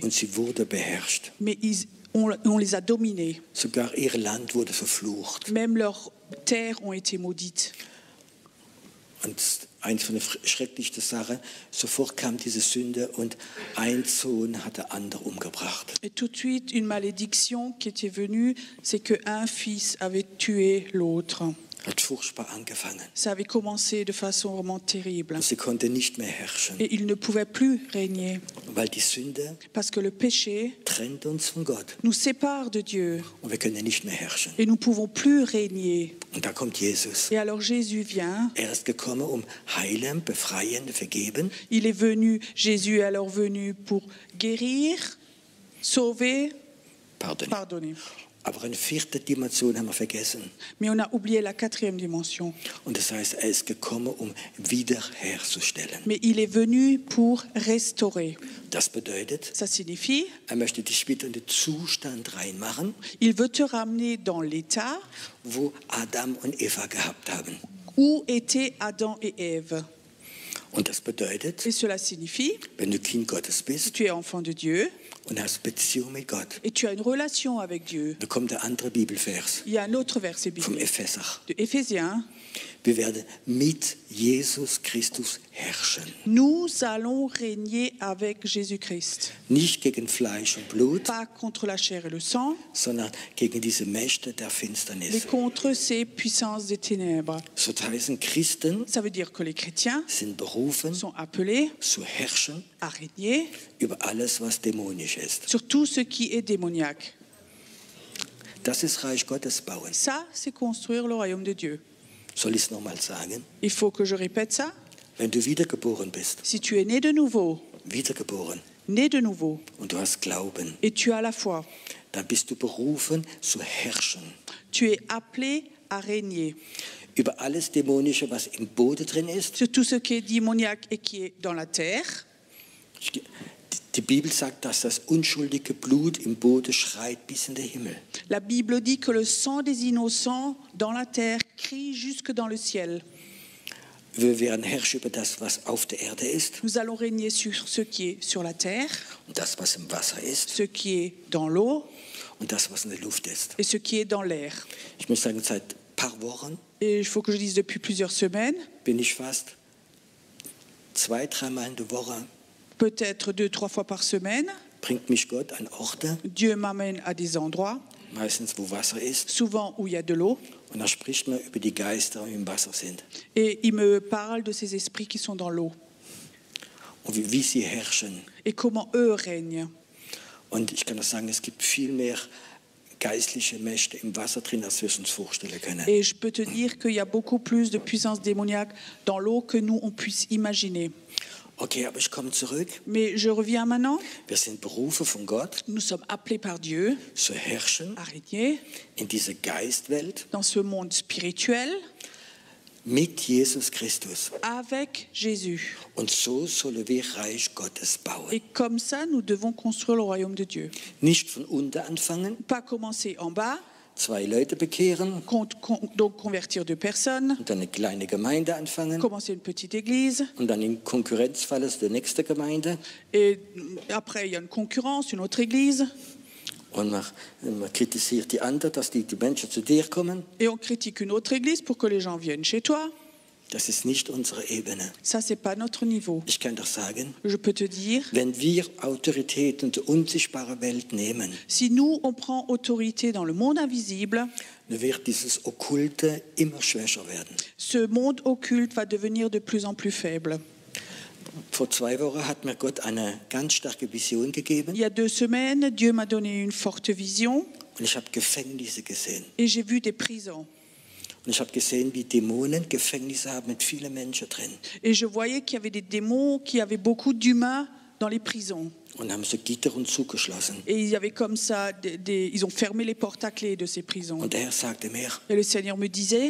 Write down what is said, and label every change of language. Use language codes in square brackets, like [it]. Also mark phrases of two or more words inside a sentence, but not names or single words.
[de] Und sie wurde beherrscht. [fr] Mais on les a dominés. [de] Sogar ihr Land wurde verflucht. [fr] Même leurs terres ont été maudites. [de] Und eins von den schrecklichsten Sachen, sofort kam diese Sünde und ein Sohn hat der andere umgebracht. [fr] Et tout de suite, une malédiction qui était venue, c'est qu'un fils avait tué l'autre. [de] Hat furchtbar angefangen. [fr] Ça avait commencé de façon vraiment terrible. [de] Und sie konnte nicht mehr herrschen, [fr] Et ils ne pouvaient plus régner. [de] weil die Sünde [fr] Parce que le péché [de] trennt uns von Gott. [fr] nous sépare de Dieu. [de] Und wir können nicht mehr herrschen. [fr] Et nous ne pouvons plus régner. [de] Und da kommt Jesus. [fr] Et alors Jésus vient. [de] Ist gekommen, um heilen, befreien, vergeben. [fr] Il est venu, Jésus est alors venu pour guérir, sauver, pardonner. [de] Aber eine vierte Dimension haben wir vergessen. [fr] Mais on a oublié la quatrième dimension. [de] Und das heißt, ist gekommen, um wiederherzustellen. [fr] Mais il est venu pour restaurer. [de] Das bedeutet, [fr] Ça signifie, [de] möchte dich wieder in den Zustand reinmachen, [fr] il veut te ramener dans l'état [de] wo Adam und Eva gehabt haben. [fr] où étaient Adam et Ève. [de] Und das bedeutet, [fr] Et cela signifie, [de] wenn du Kind Gottes [fr] si [de] bist [fr] tu es enfant de Dieu [de] und hast Beziehung mit Gott, [fr] et tu as une relation avec Dieu, [de] da kommt der andere Bibelvers [fr] il y a un autre verset [de] vom [fr] biblique [de] Epheser. [fr] de Éphésiens. [de] Wir werden mit Jesus Christus herrschen. [fr] Nous allons régner avec Jésus-Christ. [de] Nicht gegen Fleisch und Blut, [fr] Pas contre la chair et le sang, [de] sondern gegen diese Mächte der [fr] mais [de] Finsternis. [fr] contre ces puissances des ténèbres. [de] So heißen Christen [fr] Ça veut dire que les chrétiens [de] sind berufen, [fr] sont appelés [de] zu herrschen [fr] à régner [de] über alles, was dämonisch ist. [fr] sur tout ce qui est démoniaque. [de] Das ist Reich Gottes bauen. [fr] Ça, c'est construire le royaume de Dieu. [de] Soll ich es nochmal sagen? [fr] Il faut que je répète ça. [de] Wenn du wiedergeboren bist, [fr] Si tu es né de nouveau, [de] und du hast Glauben, [fr] et tu as la foi, [de] dann bist du berufen zu herrschen. [fr] tu es appelé à régner [de] Über alles Dämonische, was im Boden drin ist. [fr] sur tout ce qui est démoniaque et qui est dans la terre. [de] Die Bibel sagt, dass das unschuldige Blut im Boden schreit bis in den Himmel. [fr] La Bible dit que le sang des innocents dans la terre crie jusque dans le ciel. [de] Wir werden herrschen über das, was auf der Erde ist, [fr] Nous allons régner sur ce qui est sur la terre, [de] und das, was im Wasser ist, [fr] ce qui est dans l'eau [de] und das, was in der Luft ist. [fr] et ce qui est dans l'air. [de] Ich muss sagen, seit ein paar Wochen [fr] Et il faut que je dise depuis plusieurs semaines, [de] bin ich fast 2-3 Mal in der Woche, [fr] peut-être 2-3 fois par semaine, [de] bringt mich Gott an Orte, [fr] Dieu m'amène à des endroits, [de] meistens wo Wasser ist, [fr] souvent où il y a de l'eau, [de] und da spricht man über die Geister, die im Wasser sind [fr] et il me parle de ces esprits qui sont dans l'eau [de] und wie sie herrschen. [fr] et comment eux règnent. [de] Und ich kann das sagen, es gibt viel mehr geistliche Mächte im Wasser drin, als wir es uns vorstellen können. [fr] Et je peux te dire qu'il y a beaucoup plus de puissance démoniaque dans l'eau que nous, on puisse imaginer. [de] Okay, aber ich komme zurück. [fr] Mais je reviens maintenant. [de] Wir sind berufen von Gott, [fr] Nous sommes appelés par Dieu [de] zu herrschen [fr] à régner [de] in dieser Geistwelt [fr] dans ce monde spirituel [de] mit Jesus Christus. [fr] avec Jésus. [de] Und so sollen wir Reich Gottes bauen. [fr] Et comme ça, nous devons construire le royaume de Dieu. [de] Nicht von unten anfangen, [fr] Pas commencer en bas, [de] 2 Leute bekehren [fr] donc convertir 2 personnes, [de] und dann eine kleine Gemeinde anfangen [fr] commencer une petite église, [de] und dann in Konkurrenzfall zur nächsten Gemeinde. [fr] et après il y a une concurrence, une autre église, [de] Und man kritisiert die anderen, dass die Menschen zu dir kommen. [fr] et on critique une autre église pour que les gens viennent chez toi. [de] Das ist nicht unsere Ebene. [fr] Ça, c'est pas notre niveau. [de] Ich kann doch sagen, [fr] Je peux te dire, [de] wenn wir Autorität in der unsichtbaren Welt nehmen, [fr] si nous, on prend autorité dans le monde invisible, [de] dann wird dieses Okkulte immer schwächer werden. [fr] ce monde occulte va devenir de plus en plus faible. [de] Vor 2 Wochen hat mir Gott eine ganz starke Vision gegeben [fr] Il y a 2 semaines, Dieu m'a donné une forte vision [de] und ich habe Gefängnisse gesehen. [fr] et j'ai vu des prisons. [de] Und ich habe gesehen, wie Dämonen Gefängnisse haben mit vielen Menschen drin. [fr] Et je voyais qu'il y avait des démons, qu'il y avait beaucoup d'humains dans les prisons. [de] Und haben so Gitter und zugeschlossen. [fr] Et il y avait comme ça, ils ont fermé les portes à clé de ces prisons. [de] Und der Herr sagte mir, [fr] Et le Seigneur me disait,